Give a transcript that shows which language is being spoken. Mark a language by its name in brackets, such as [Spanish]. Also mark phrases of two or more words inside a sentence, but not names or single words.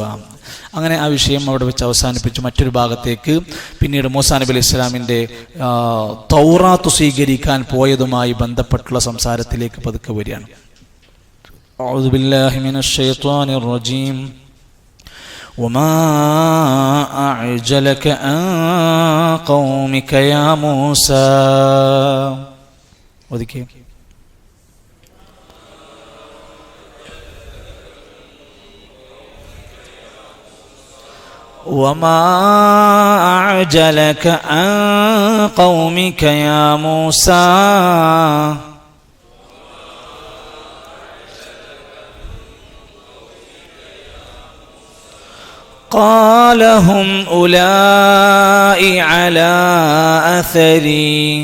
[Malayalam] അങ്ങനെ ആ വിഷയം അവിടെ വെച്ച് അവസാനിപ്പിച്ചു. മറ്റൊരു ഭാഗത്തേക്ക് പിന്നീട് മൂസാ നബി അലൈഹി ഇസ്ലാമിൻ്റെ തൗറാത്ത് സ്വീകരിക്കാൻ പോയതുമായി ബന്ധപ്പെട്ടുള്ള സംസാരത്തിലേക്ക് പതുക്കെ വരികയാണ്. [Arabic] أعوذ بالله من الشيطان الرجيم. وما أعجلك عن قومك يا موسى. ഒതുക്കി وما أعجلك عن قومك يا موسى قال هم أولئك على أثري